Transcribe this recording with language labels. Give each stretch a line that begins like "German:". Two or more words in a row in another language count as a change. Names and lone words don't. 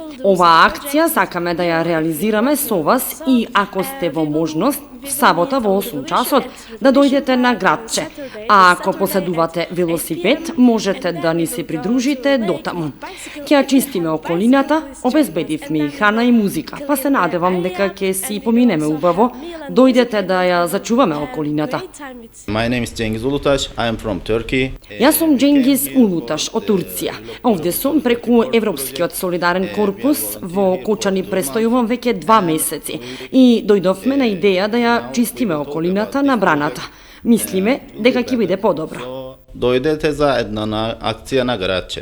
Macedonian: Оваа акција сакаме да ја реализираме со вас и ако сте во можност, в сабота во 8 часот да дојдете на градче. А ако поседувате велосипед, можете да ни се придружите дотаму. Ќе ја чистиме околината, обезбедивме и храна и музика, па се надевам дека ќе си поминеме убаво. Дојдете да ја зачуваме околината.
English: My name is Cengiz Ulutaş. I am from Turkey.
Macedonian: Јас сум Cengiz Ulutaş од Турција. Овде сум преку Европскиот солидарен корпус, во Кочани престојувам веќе 2 месеци и дојдовме на идеја да ја чистиме околината на браната. Мислиме дека ќе биде подобро. Дојдете заедно на акција на градче.